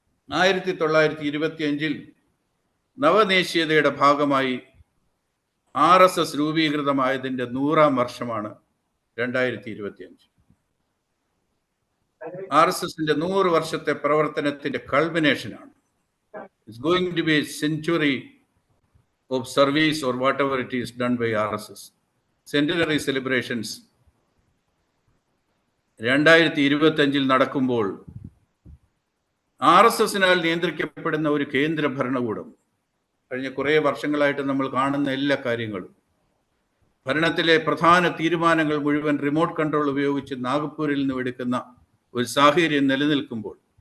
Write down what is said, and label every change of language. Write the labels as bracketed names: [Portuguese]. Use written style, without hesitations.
[Malayalam] 1925 നവദേശീയതയുടെ ഭാഗമായി RSS രൂപീകൃതമായതിൻ്റെ 100ാം വർഷമാണ് 2025. RSSന്റെ 100 വർഷത്തെ പ്രവർത്തനത്തിന്റെ കൾമിനേഷനാണ്. [English] It's going to be a century of service or whatever it is done by RSS. Centenary celebrations 2025 [Malayalam] നടക്കുമ്പോൾ RSSനാൽ നിയന്ത്രിക്കപ്പെടുന്ന ഒരു കേന്ദ്ര ഭരണകൂടം, കഴിഞ്ഞ കുറേ വർഷങ്ങളായിട്ട് നമ്മൾ കാണുന്ന എല്ലാ കാര്യങ്ങളും, ഭരണത്തിലെ പ്രധാന തീരുമാനങ്ങൾ മുഴുവൻ റിമോട്ട് കൺട്രോൾ ഉപയോഗിച്ച് നാഗ്പൂരിൽ നിന്നും എടുക്കുന്ന ഒരു സാഹചര്യം നിലനിൽക്കുമ്പോൾ